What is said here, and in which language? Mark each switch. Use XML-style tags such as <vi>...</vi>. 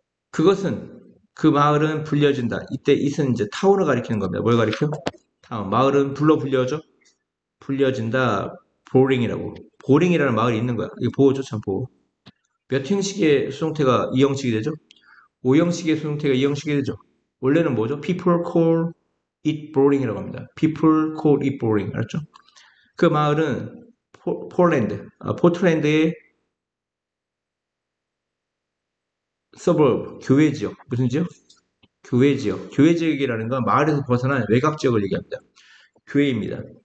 <ko>그것은 그 마을은 불려진다. 이때 it은 이제 타운을 가리키는 겁니다. 뭘 가리켜? 타운. 마을은 불려져? 불려진다. 보링이라고. 보링이라는 마을이 있는 거야. 이거 보호죠, 참 보호. 몇 형식의 수동태가 이 형식이 되죠? 5형식의 수동태가 이 형식이 되죠? 원래는 뭐죠?</ko> <en>People call it boring</en> <ko>이라고 합니다.</ko> <en>People call it boring.</en> <ko>알았죠? 그 마을은 포틀랜드의 서버브, 교외 지역. 무슨 지역? 교외 지역. 교외 지역이라는 건 마을에서 벗어난 외곽 지역을 얘기합니다. 교외입니다.</ko>